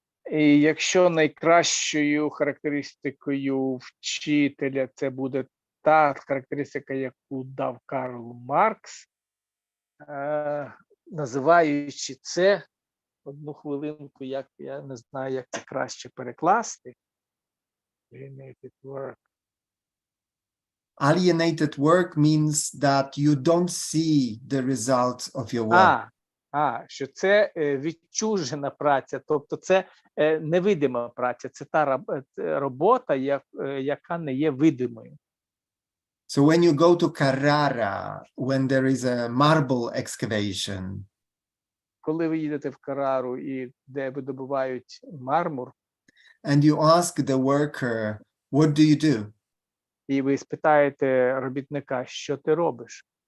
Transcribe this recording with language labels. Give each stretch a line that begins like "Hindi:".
Ukrainian: І якщо найкращою характеристикою вчителя це буде та характеристика, яку дав Карл Маркс, називаючи це, одну хвилинку, як я не знаю, як це краще перекласти.
English: Alienated work. Alienated work means that you don't see the results of your work.
Ukrainian: Що це відчужена праця, тобто це невидима праця, це та робота, яка не є видимою.
English: So when you go to Carrara, when there is a marble excavation,
Ukrainian: Коли ви їдете в Карару, і де видобувають мармур,
English: and you ask the worker, what do you do?
Ukrainian: і ви спитаєте робітника, що ти робиш?